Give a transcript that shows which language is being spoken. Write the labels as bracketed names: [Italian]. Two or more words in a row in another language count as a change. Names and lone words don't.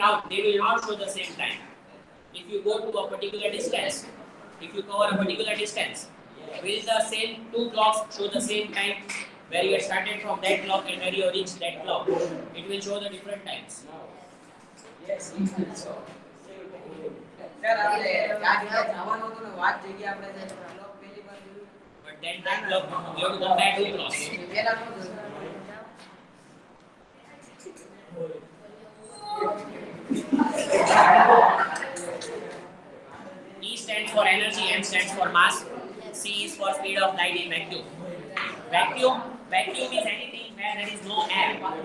[English] They will not show the same time. if you go to a particular distance, if you cover a particular distance, will the same two clocks show the same time where you started from that clock and where you reached that clock? It will show the different times. Yes, so. [Gujarati] સર આપણે આ જગ્યાએ જવાનું હતું ને વાત જગ્યાએ આપણે જે ક્લોક પહેલી વાર જોયું [English] But then that clock, you have to compare two clocks. [Gujarati] પહેલા શું જોયું [English] E stands for energy, M stands for mass, C is for speed of light in vacuum. Vacuum is anything where there is no air.